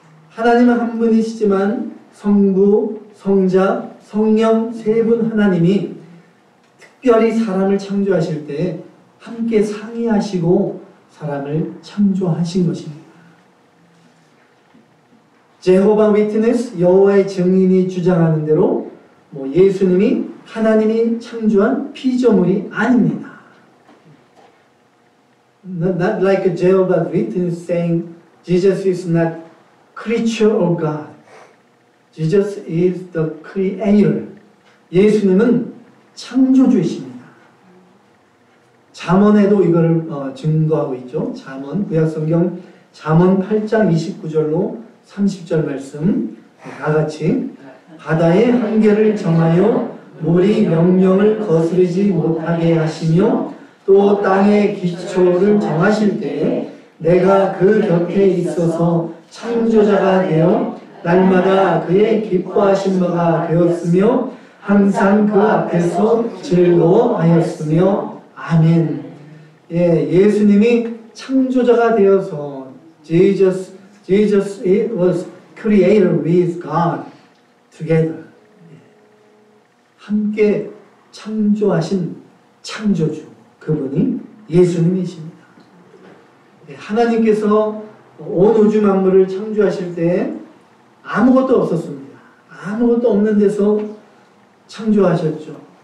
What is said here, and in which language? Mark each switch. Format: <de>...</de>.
<ko>하나님은 한 분이시지만 성부, 성자, 성령 세 분 하나님이 특별히 사람을 창조하실 때 함께 상의하시고 사람을 창조하신 것입니다. 제호바 위트니스 여호와의 증인이 주장하는 대로 예수님이 하나님이 창조한 피조물이 아닙니다.</ko> <en>Not like a Jehovah's Witness saying Jesus is not creature of God. Jesus is the creator.</en> <ko>예수님은 창조주이십니다. 잠언에도 이걸 증거하고 있죠. 잠언, 구약성경 잠언 8장 29절로 30절 말씀 다 같이 바다의 한계를 정하여 물이 명령을 거스르지 못하게 하시며 또 땅의 기초를 정하실 때에 내가 그 곁에 있어서 창조자가 되어 날마다 그의 기뻐하신 바가 되었으며 항상 그 앞에서 즐거워하였으며 아멘. 예수님이 창조자가 되어서</ko> <en>Jesus was created with God together.</en> <ko>함께 창조하신 창조주 그분이 예수님이십니다. 하나님께서 온 우주 만물을 창조하실 때 아무것도 없었습니다. 아무것도 없는 데서 창조하셨죠.</ko>